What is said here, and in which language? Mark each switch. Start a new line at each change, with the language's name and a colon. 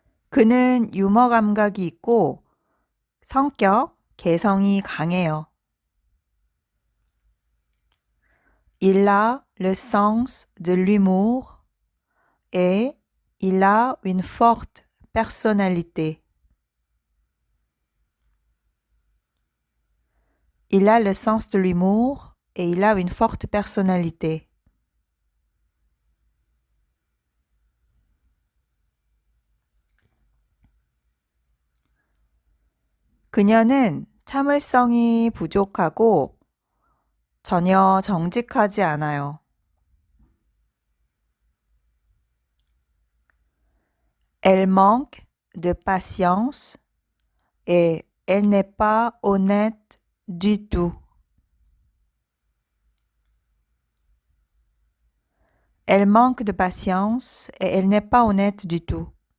Korean: 그는 유머 감각이 있고 성격, 개성이 강해요.
French: Il a le sens de l'humour et il a une forte personnalité. Il a le sens de l'humour et il a une forte personnalité.
Korean: 그녀는 참을성이 부족하고 전혀 정직하지 않아요.
French: Elle manque de patience et elle n'est pas honnête du tout. Elle manque de patience et elle n'est pas honnête du tout.